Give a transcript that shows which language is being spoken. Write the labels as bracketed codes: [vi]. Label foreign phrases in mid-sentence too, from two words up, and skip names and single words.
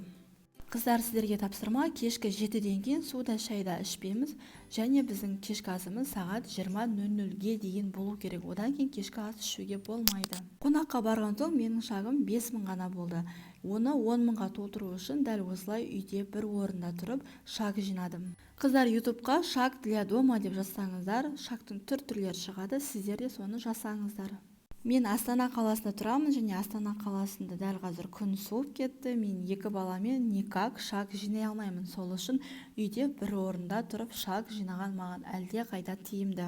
[kk] Қыздар, сіздерге тапсырма, кешкі 7-ден кейін суда шайда ішпейміз, және біздің кешкі асымыз сағат 20:00-ге дейін болу керек. Одан кейін кешкі ас ішуге болмайды. Қонаққа барған соң менің шагым 5000 ғана болды. Оны 10.000-ға толтыру үшін дәл осылай үйде бір орында тұрып шаг жинадым. Қыздар, ютубқа [ru] шаг для дома [kk] деп жазсаңыздар, шагтың түрлері шығады, сіздер де соны жасаңыздар. Мен Астана қаласында тұрамын және Астана қаласында дәл қазір күн суып кетті. Мен 2 баламен никак шаг жинай алмаймын. Сол үшін үйде бір орында тұрып шаг жинаған маған әлде қайда тиімді.